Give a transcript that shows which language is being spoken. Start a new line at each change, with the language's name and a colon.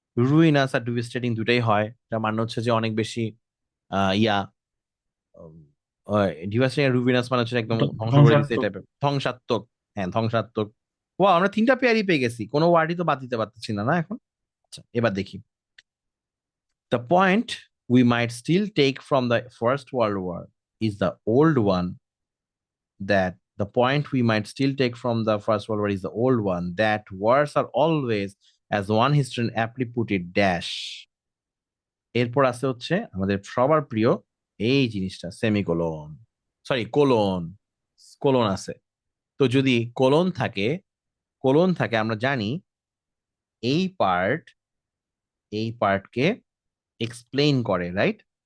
Bangla: রুইনাস আর devastating দুটাই হয়, যার মানে হচ্ছে যে অনেক বেশি ইয়া ডিভাস্টেটিং আর রুইনাস মানে হচ্ছে একদম ধ্বংস করে দিচ্ছে এই ধ্বংসাত্মক। টাইপের, ধ্বংসাত্মক। হ্যাঁ, ধ্বংসাত্মক। ও, আমরা 3টা পেয়ারই পেয়ে গেছি, কোনো ওয়ার্ডই তো বাদ দিতে পারতেছি না না এখন। আচ্ছা, এবার দেখি।
English: The point we might still take from the First World War is the old one, that the point we might still take from the First World War is the old one, that wars are always, as one historian aptly put it, dash.
Bangla: এরপর আছে হচ্ছে আমাদের সবার প্রিয় এই জিনিসটা, semicolon, sorry colon, colon আছে। তো যদি কোলন থাকে আমরা জানি এই পার্টকে এক্সপ্লেইন করে, রাইট?